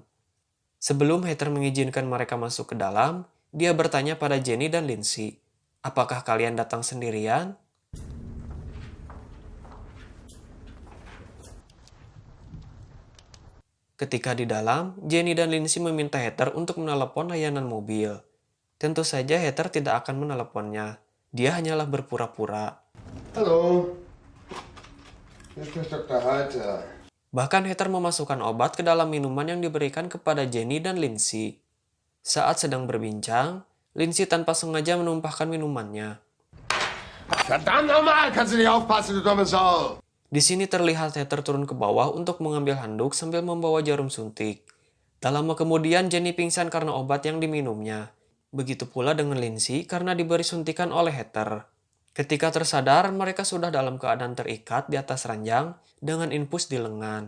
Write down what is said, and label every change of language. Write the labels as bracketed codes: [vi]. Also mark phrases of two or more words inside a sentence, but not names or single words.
[id] Sebelum Heather mengizinkan mereka masuk ke dalam, dia bertanya pada Jenny dan Lindsay, "Apakah kalian datang sendirian?" Ketika di dalam, Jenny dan Lindsay meminta Heather untuk menelepon layanan mobil. Tentu saja Heather tidak akan meneleponnya. Dia hanyalah berpura-pura. [de] Hallo, hier spricht Dr. Halter. [id] Bahkan Heather memasukkan obat ke dalam minuman yang diberikan kepada Jenny dan Lindsay. Saat sedang berbincang, Lindsay tanpa sengaja menumpahkan minumannya. [de] Verdammt nochmal, kannst du nicht aufpassen, du dumme Sau! [id] Di sini terlihat Heather turun ke bawah untuk mengambil handuk sambil membawa jarum suntik. Tak lama kemudian Jenny pingsan karena obat yang diminumnya. Begitu pula dengan Lindsay karena diberi suntikan oleh Heather. Ketika tersadar, mereka sudah dalam keadaan terikat di atas ranjang dengan infus di lengan.